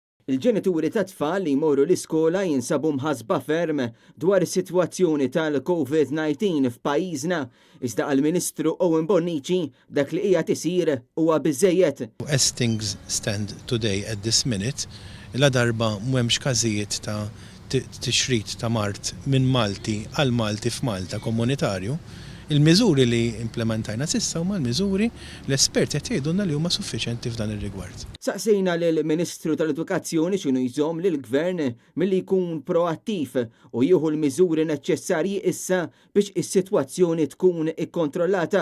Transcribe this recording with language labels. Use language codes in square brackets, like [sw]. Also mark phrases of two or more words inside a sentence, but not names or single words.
[mt] Il-ġenituri ta' tfal li jmorru l-iskola jinsabu mħasba ferm dwar is-sitwazzjoni tal-COVID-19 f'pajjiżna, iżda għall-Ministru Owen Bonnici dak li qiegħed isir huwa biżżejjed. [en] As things stand today at this minute, [mt] la darba m'hemmx każijiet ta' tixrid ta' mart minn Malti għal Malti f'Malta komunitarju. Il-miżuri li implementajna s'issa huma l-miżuri l-esperti qed jgħidulna li huma suffiċjenti f'dan ir-rigward. Saqsejna lill-Ministru tal-Edukazzjoni x'inhu jżomm lill-Gvern milli jkun proattiv u jieħu l-miżuri neċessarji issa biex is-sitwazzjoni tkun ikkontrollata.